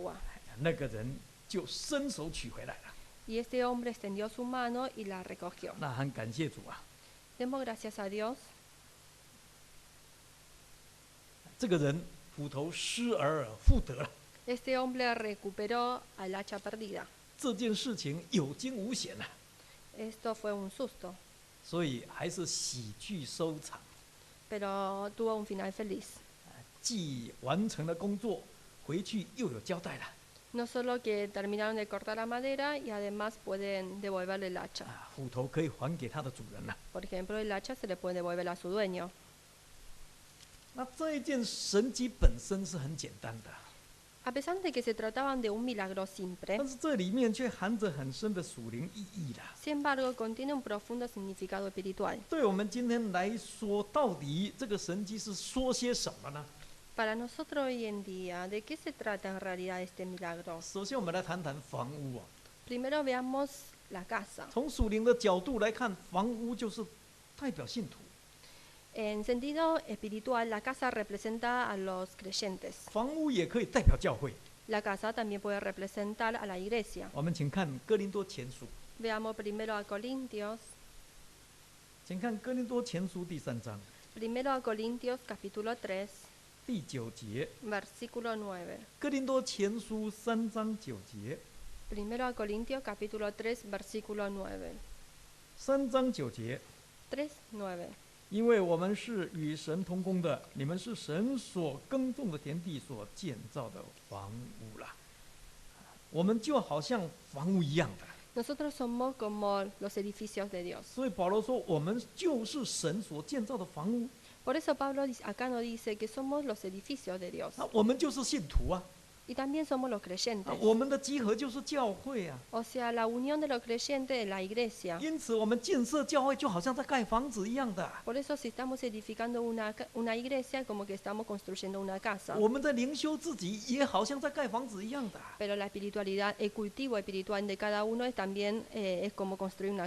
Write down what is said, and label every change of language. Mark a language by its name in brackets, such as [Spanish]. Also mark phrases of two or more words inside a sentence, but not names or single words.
[Chinese] ” 那个人就伸手取回来了。 [Spanish] Y este hombre extendió su mano y la recogió. [Chinese] 那很感谢主啊！ [Spanish] Demos gracias a Dios. [Chinese] 这个人斧头失而复得了， [Spanish] Este hombre recuperó al hacha perdida. [Chinese] 这件事情有惊无险啊！ [Spanish] Esto fue un susto, [Chinese] 所以还是喜剧收场， [Spanish] pero tuvo un final feliz. [Chinese] 既完成了工作，回去又有交代了。 [Spanish] No solo que terminaron de cortar la madera y además pueden devolverle el hacha. [Chinese] 斧头可以还给他的主人了。 [Spanish] Por ejemplo, el hacha se le puede devolver a su dueño. [Chinese] 那这一件神迹本身是很简单的， [Spanish] A pesar de que se trataban de un milagro simple, [Chinese] 但是这里面却含着很深的属灵意义啦。 [Spanish] sin embargo, contiene un profundo significado espiritual. [Chinese] 对我们今天来说，到底这个神迹是说些什么呢？ [Spanish] Para nosotros hoy en día, ¿de qué se trata en realidad este milagro? [Chinese] 首先，我们来谈谈房屋啊。 [Spanish] Primero veamos la casa. [Chinese] 从属灵的角度来看，房屋就是代表信徒， [Spanish] En sentido espiritual, la casa representa a los creyentes. [Chinese] 房屋也可以代表教会。 [Spanish] La casa también puede representar a la iglesia. [Chinese] 我们请看哥林多前书， [Spanish] Veamos primero a Corintios. [Chinese] 请看哥林多前书第3章 [Spanish] Primero a Corintios capítulo 3, [Chinese] 第9节。 [Spanish] versículo 9. [Chinese] 哥林多前书3章9节， [Spanish] Primero a Corintios capítulo 3, versículo 9. [Chinese] 3 章9节。 [Spanish] 3, 9. [Chinese] 因为我们是与神同工的，你们是神所耕种的田地所建造的房屋啦。我们就好像房屋一样的， [Spanish] Nosotros somos como los edificios de Dios. [Chinese] 所以保罗说，我们就是神所建造的房屋， [Spanish] Por eso Pablo acá nos dice que somos los edificios de Dios. [Chinese] 那我们就是信徒啊， [Spanish] Y también somos los creyentes. [Chinese] 我们的集合就是教会啊。 [Spanish] O sea, la unión de los creyentes en la iglesia. [Chinese] 因此，我们建设教会就好像在盖房子一样的。 [Spanish] Por eso si estamos edificando una iglesia, como que estamos construyendo una casa. [Chinese] 我们在灵修自己也好像在盖房子一样的。 [Spanish] Pero la espiritualidad, el cultivo espiritual de cada uno es también es como construir una